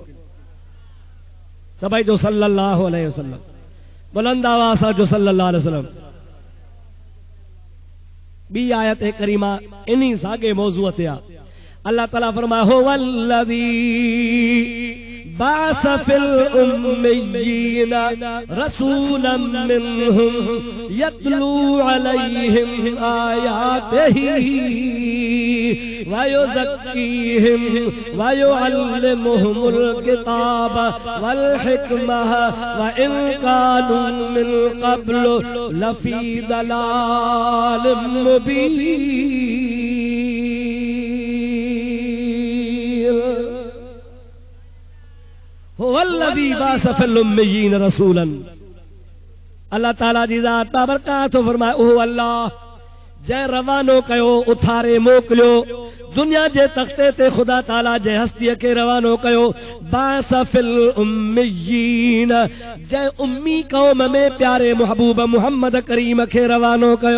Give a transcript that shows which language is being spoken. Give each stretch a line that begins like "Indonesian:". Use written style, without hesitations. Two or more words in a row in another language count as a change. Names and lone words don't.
Sindhi: सभई जो
Arabic: صلى الله عليه وسلم,
Sindhi: बुलंद आवाज़ सां जो
Arabic: صلى الله عليه وسلم.
Sindhi: ॿी आयत करीमा इन्ही साॻे मौज़ूअ ते आहे।
Arabic: अल्लाह ताला फरमाए هو الذي بعث في الأميين رسولا منهم يتلو عليهم آياته ويزكيهم ويعلمهم الكتاب والحكمة وإن كانوا من قبل لفي ضلال مبين. هو الذي بعث في الأميين رسولا.
Sindhi: अल्लाह ताला जी ज़ात बाबरकात फरमाए उहो अल्लाह जंहिं रवानो कयो, उथारे मोकिलियो दुनिया जे तख़्ते ते, खुदा ताला जंहिं हस्तीअ खे रवानो कयो
Arabic: بعث في الأميين,
Sindhi: जंहिं उम्मी क़ौम में प्यारे महबूब मुहम्मद करीम खे रवानो कयो।